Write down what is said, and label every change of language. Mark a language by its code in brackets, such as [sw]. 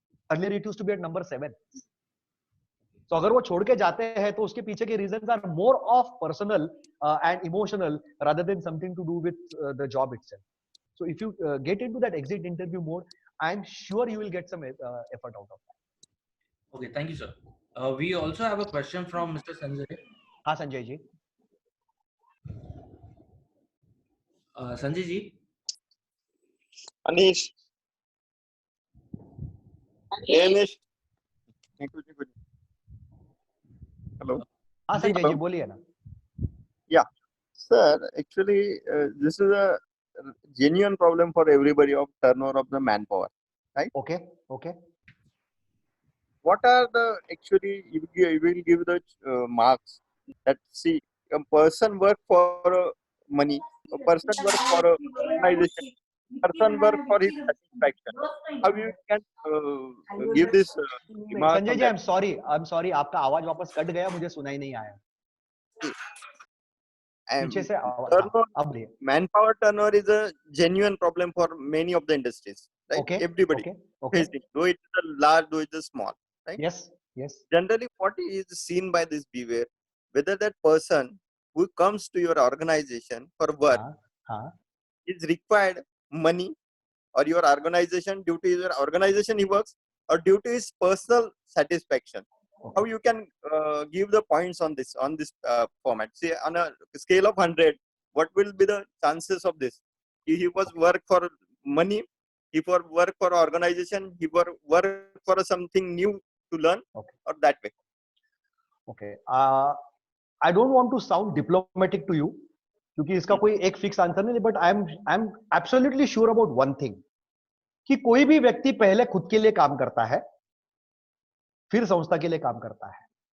[en] Earlier it used to be at number 7. [hi] तो अगर वो छोड़ के जाते हैं तो उसके पीछे के [en] Reasons are more of personal and emotional rather than something to do with the job itself. So if you get into that exit interview mode, I am sure you will get some effort out of that. Okay, thank you, sir. We also have a question from Mr. Sanjay. [hi] हाँ Sanjay ji. [en] Sanjay ji. Anish. Hey Anish. Hello. [hi] हाँ संजय जी बोलिए ना. [en] Yeah, sir. Actually, this is a genuine problem for everybody of turnover of the manpower, right? Okay. Okay. What are the actually you will give the marks that see a person work for money, a person work for a organization, person work for his satisfaction. How you can give this remark? [hi] Sanjay ji, [en] I'm sorry, [hi] आपका आवाज वापस cut गया, मुझे सुनाई नहीं आया. पीछे से आवाज. [en] Manpower turnover is a genuine problem for many of the industries, right? Okay. Everybody facing, though it is a large, though it is small, right? Yes. Yes. Generally, what is seen by this behavior, whether that person who comes to your organization for work is required money, or your organization due to your organization he works, or due to his personal satisfaction. How you can give the points on this format? Say on a scale of 100, what will be the chances of this? He was work for money, he for work for organization, he for work for something new to learn, or that way. Okay. I don't want to sound diplomatic to you, [hi] क्योंकि इसका कोई एक fix answer नहीं, [en] but I am absolutely sure about one thing, [hi] कि कोई भी व्यक्ति पहले खुद के लिए काम करता है, फिर संस्था के लिए काम करता है.